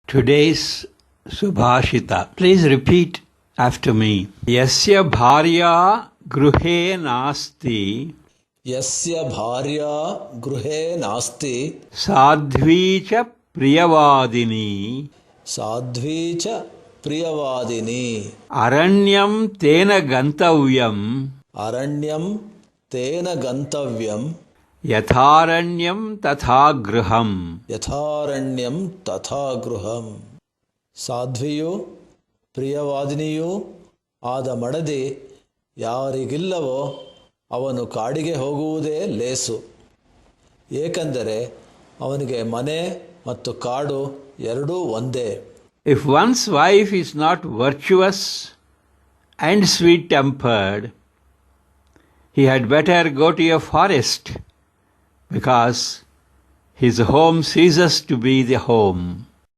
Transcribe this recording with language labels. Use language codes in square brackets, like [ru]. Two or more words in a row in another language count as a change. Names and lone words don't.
[en] Today's Subhashita. Please repeat after me. [sa] यस्य भार्या गृहे नास्ति. यस्य भार्या गृहे नास्ति. साध्वी च प्रियवादिनी. साध्वी च प्रियवादिनी. अरण्यं तेन गन्तव्यम्. अरण्यं तेन गन्तव्यम्. यथारण्यं तथा गृहम्. यथारण्यं तथा गृहम्. [kn] ಸಾಧ್ವಿಯೂ ಪ್ರಿಯವಾದಿನಿಯೂ ಆದ ಮಡದಿ ಯಾರಿಗಿಲ್ಲವೋ ಅವನು ಕಾಡಿಗೆ ಹೋಗುವುದೇ ಲೇಸು. ಏಕೆಂದರೆ ಅವನಿಗೆ ಮನೆ ಮತ್ತು ಕಾಡು ಎರಡೂ ಒಂದೇ. [en] If one's wife is not virtuous and sweet-tempered, he had better go to a forest, because his home ceases to be the home.